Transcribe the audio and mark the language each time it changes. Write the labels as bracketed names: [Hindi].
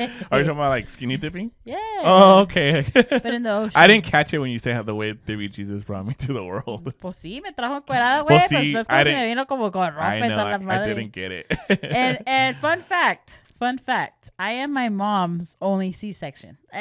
[English] Are you talking about like skinny dipping? Yeah. Oh, okay. But in the ocean. I didn't catch it when you said the way baby Jesus brought me to the world. [Spanish] Pues sí, me trajo encuerada, güey. Pues no es como si me vino como con ropa y toda la madre. [English] I didn't get it. And fun fact, I am my mom's only C-section.